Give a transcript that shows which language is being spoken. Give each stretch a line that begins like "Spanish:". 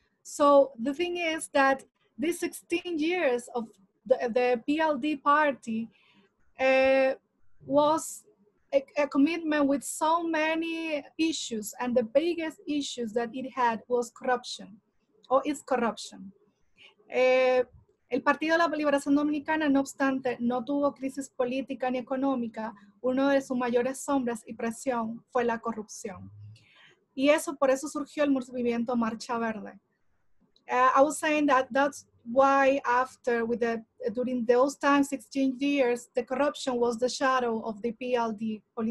English: So the thing is that these 16 years of the PLD party was a commitment with so many issues, and the biggest issues that it had was corruption, or is corruption.
Spanish: El Partido de la Liberación Dominicana, no obstante, no tuvo crisis política ni económica. Uno de sus mayores sombras y presión fue la corrupción. Y por eso surgió el movimiento Marcha Verde.
English: I was saying that's why during those times, 16 years, the corruption was the shadow of the PLD